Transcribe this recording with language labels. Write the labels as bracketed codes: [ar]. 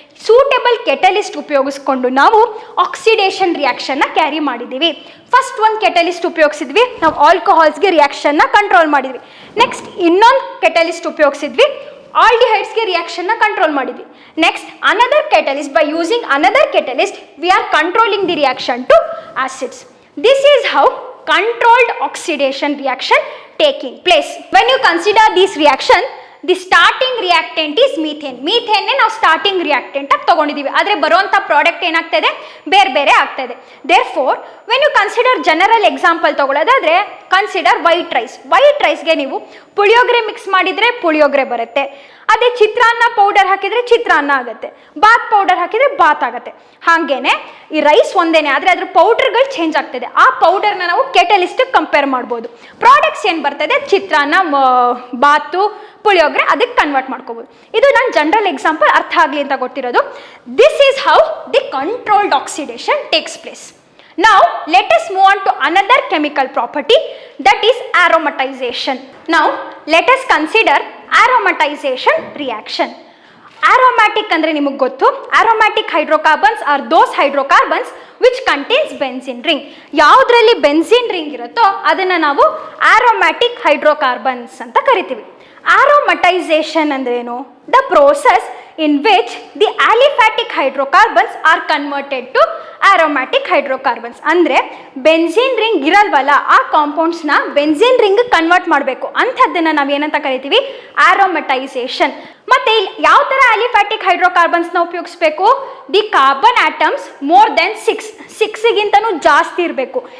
[kn] Suitable catalyst ಉಪಯೋಗಿಸ್ಕೊಂಡು ನಾವು oxidation ರಿಯಾಕ್ಷನ್ನ carry ಮಾಡಿದ್ದೀವಿ. ಫಸ್ಟ್ ಒಂದು ಕೆಟಲಿಸ್ಟ್ ಉಪಯೋಗಿಸಿದ್ವಿ, ನಾವು ಆಲ್ಕೋಹಾಲ್ಸ್ಗೆ ರಿಯಾಕ್ಷನ್ನ ಕಂಟ್ರೋಲ್ ಮಾಡಿದ್ವಿ. ನೆಕ್ಸ್ಟ್ ಇನ್ನೊಂದು ಕೆಟಲಿಸ್ಟ್ ಉಪಯೋಗಿಸಿದ್ವಿ, ಆಲ್ಡಿಹೈಡ್ಸ್ಗೆ ರಿಯಾಕ್ಷನ್ನ ಕಂಟ್ರೋಲ್ ಮಾಡಿದ್ವಿ. [en] Next another catalyst, by using another catalyst we are controlling the reaction to acids. This is how controlled oxidation reaction taking place. When you consider this reaction, the starting reactant is methane. [kn] Methane ನಾವು starting reactant ಆಗಿ ತಗೊಂಡಿದ್ದೀವಿ, ಆದರೆ ಬರುವಂಥ product ಏನಾಗ್ತಾ ಇದೆ? ಬೇರೆ ಬೇರೆ ಆಗ್ತಾ ಇದೆ. [en] therefore when you consider [kn] general example ತಗೊಳ್ಳೋದಾದರೆ [en] Consider white rice. [kn] White ರೈಸ್ಗೆ ನೀವು ಪುಳಿಯೋಗರೆ ಮಿಕ್ಸ್ ಮಾಡಿದರೆ ಪುಳಿಯೋಗರೆ ಬರುತ್ತೆ. ಅದೇ ಚಿತ್ರಾನ್ನ ಪೌಡರ್ ಹಾಕಿದರೆ ಚಿತ್ರಾನ್ನ ಆಗುತ್ತೆ, ಬಾತ್ ಪೌಡರ್ ಹಾಕಿದರೆ ಬಾತ್ ಆಗುತ್ತೆ. ಹಾಗೇನೆ ಈ ರೈಸ್ ಒಂದೇನೆ, ಆದರೆ ಅದ್ರ ಪೌಡರ್ಗಳು ಚೇಂಜ್ ಆಗ್ತದೆ. ಆ ಪೌಡರ್ನ ನಾವು ಕೆಟಲಿಸ್ಟಿಗೆ ಕಂಪೇರ್ ಮಾಡ್ಬೋದು. ಪ್ರಾಡಕ್ಟ್ಸ್ ಏನು ಬರ್ತದೆ? ಚಿತ್ರಾನ್ನ, ಬಾತು, ಪುಳಿಯೋಗರೆ, ಅದಕ್ಕೆ ಕನ್ವರ್ಟ್ ಮಾಡ್ಕೋಬೋದು. ಇದು ನಾನು ಜನರಲ್ ಎಕ್ಸಾಂಪಲ್ ಅರ್ಥ ಆಗಲಿ ಅಂತ ಕೊಟ್ಟಿರೋದು. [en] This is how the controlled oxidation takes place. Now let us move on to another chemical property, that is aromatization. Now let us consider aromatization reaction. Aromatic [kn] andre ನಿಮಗೆ ಗೊತ್ತು, [en] aromatic hydrocarbons are those hydrocarbons which contains benzene ring. [kn] ಯಾವುದರಲ್ಲಿ benzene ring ಇರುತ್ತೋ ಅದನ್ನು ನಾವು aromatic hydrocarbons ಅಂತ ಕರಿತೀವಿ. Aromatization ಅಂದ್ರೇನು? [en] The process in which the aliphatic hydrocarbons are converted to aromatic hydrocarbons. [kn] ಅಂದರೆ ಬೆನ್ಸಿನ್ ರಿಂಗ್ ಇರಲ್ವಲ್ಲ, ಆ ಕಾಂಪೌಂಡ್ಸ್ನ ಬೆನ್ಸಿನ್ ರಿಂಗ್ ಕನ್ವರ್ಟ್ ಮಾಡಬೇಕು, ಅಂಥದ್ದನ್ನು ನಾವು ಏನಂತ ಕರಿತೀವಿ? ಆರೋಮಟೈಸೇಷನ್. ಮತ್ತು ಇಲ್ಲಿ ಯಾವ ಥರ ಅಲಿಫ್ಯಾಟಿಕ್ ಹೈಡ್ರೋಕಾರ್ಬನ್ಸ್ನ ಉಪಯೋಗಿಸ್ಬೇಕು? [en] the carbon atoms more than [kn] 6ಗಿಂತನೂ ಜಾಸ್ತಿ ಇರಬೇಕು.